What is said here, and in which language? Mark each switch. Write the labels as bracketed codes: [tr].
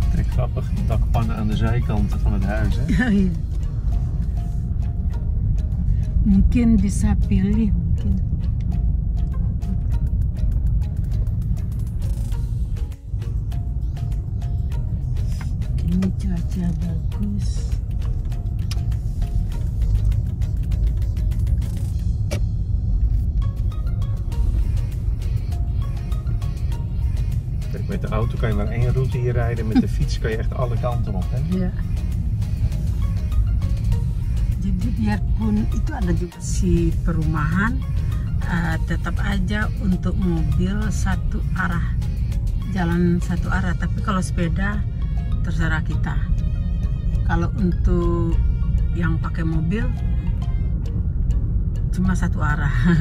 [nl] Grappig, dakpannen aan de zijkanten van het huis, hè? [id] Iya. Mungkin bisa pilih, mungkin. Ini cuaca bagus. [nl] Kijk, met de auto kan je maar één route hier rijden, met de fiets kan je echt alle kanten op, hè? [id] Ya. Jadi biarpun itu ada juga si perumahan, tetap aja untuk mobil satu arah, jalan satu arah. Tapi kalau sepeda terserah kita. Kalau untuk yang pakai mobil cuma satu arah.